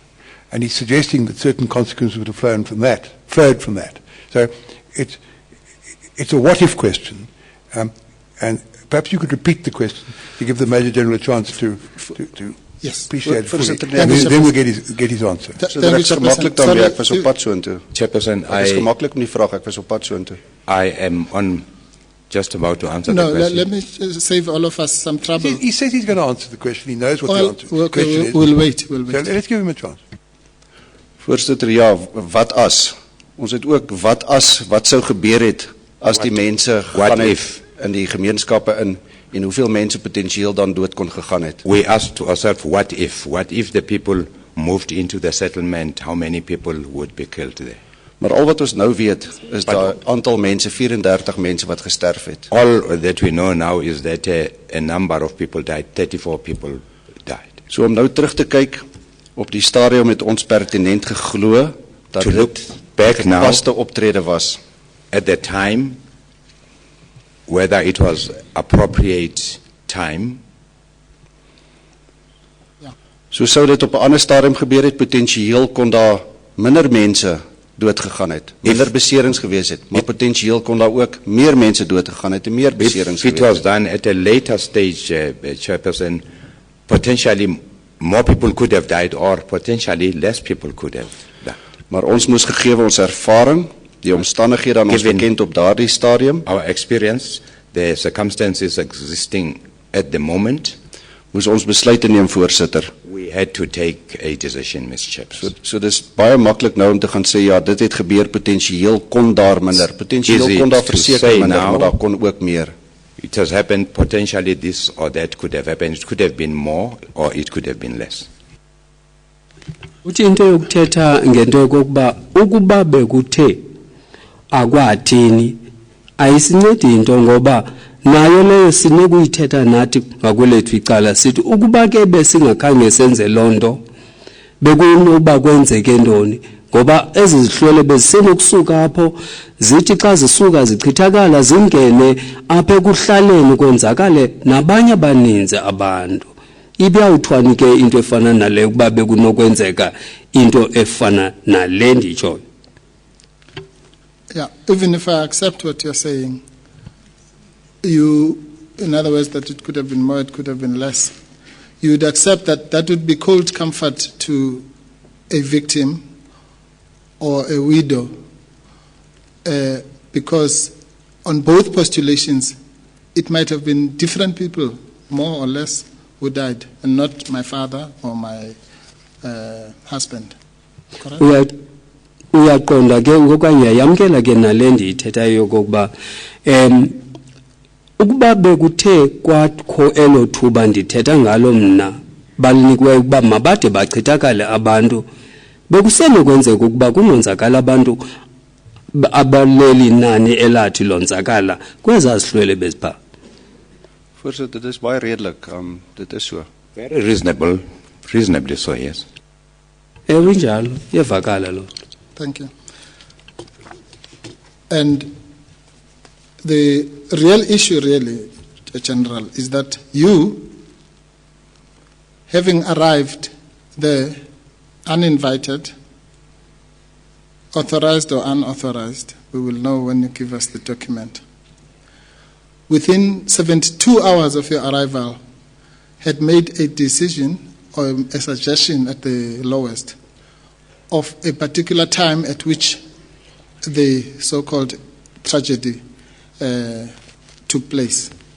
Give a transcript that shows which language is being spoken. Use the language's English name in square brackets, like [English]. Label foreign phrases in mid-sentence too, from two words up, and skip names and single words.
[English] And he's suggesting that certain consequences would have flowed from that. So it's a what-if question. And perhaps you could repeat the question to give the Major General a chance to yes. appreciate it fully. And then we'll get his answer. [Afrikaans] So dit is gemakkelijk dan weer, ek was op pad soontoe. Chairperson, Dit is gemakkelijk om die vraag, ek was op pad soontoe. [English] I am just about to answer the question. Let me save all of us some trouble. He says he's going to answer the question. He knows what the question is. We'll wait. So let's give him a chance. [Afrikaans] Voorsitter, ja, wat as? Ons het ook wat sou gebeur het as die mense gegaan het in die gemeenskappe in en hoeveel mense potensieel dan dood kon gegaan het. [English] We asked ourselves, what if the people moved into the settlement, how many people would be killed there? [Afrikaans] Maar al wat ons nou weet is daar aantal mense, 34 mense wat gesterf het. [English] All that we know now is that a number of people died, 34 people died. [Afrikaans] So om nou terug te kyk, op die stadium het ons pertinent geglo dat dit gepaste optrede was. [English] At the time, whether it was appropriate time. [Afrikaans] Ja. So sou dit op 'n ander stadium gebeur het, potensieel kon daar minder mense dood gegaan het, minder beserings gewees het, maar potensieel kon daar ook meer mense dood gegaan het en meer beserings gewees het. [English] If it was done at a later stage, Chairperson, potentially more people could have died or potentially less people could have died. [Afrikaans] Maar ons moes gegee ons ervaring, die omstandighede aan ons bekend op daardie stadium, [English] our experience, the circumstances existing at the moment, [Afrikaans] moes ons besluite neem, voorsitter. [English] We had to take a decision, Mr. Chairperson. [Afrikaans] So dis baie maklik nou om te gaan sê, ja, dit het gebeur, potensieel kon daar minder, potensieel kon daar verseker minder, maar daar kon ook meer. [English] It has happened, potentially this or that could have happened. It could have been more or it could have been less. [Xhosa] Uthi into yokuthetha ngento yokuba ukuba bekuthe akwathini ayisincedi into ngoba nayo leyo sinekuyithetha nathi ngakwelethu icala sithi ukuba ke besingakhange senze lonto bekunoba kwenzeke ntoni ngoba ezi zihlwele bezisenokusuka apho zithi xa zisuka zichithakala zingene apha ekuhlaleni kwenzakale nabanye abaninzi abantu ibiyawuthwani ke into efana nale ukuba bekunokwenzeka into efana nale nditshoyo. [English] Yeah, even if I accept what you're saying, in other words, that it could have been more, it could have been less, you would accept that that would be cold comfort to a victim or a widow, because on both postulations, it might have been different people, more or less, who died, and not my father or my husband. Correct? [Xhosa] uyaqonda ke okanye uyayamkela ke nale ndiyithethayo yokokuba ukuba bekuthe kwakho elo thuba ndithetha ngalo mna balinikwe ukuba mabade bachithakale abantu bekusenokwenzeka ukuba kunonzakala abantu abaleli nani elathi lonzakala kweza sihlwele bezipha. [Afrikaans] Voorsitter, dit is baie redelik. Dit is so. [English] Very reasonably so, yes. [Xhosa] Njalo iyavakala lo. [English] Thank you. And the real issue, really, General, is that you, having arrived there uninvited, authorized or unauthorized, we will know when you give us the document, within 72 hours of your arrival, had made a decision or a suggestion at the lowest of a particular time at which the so-called tragedy took place.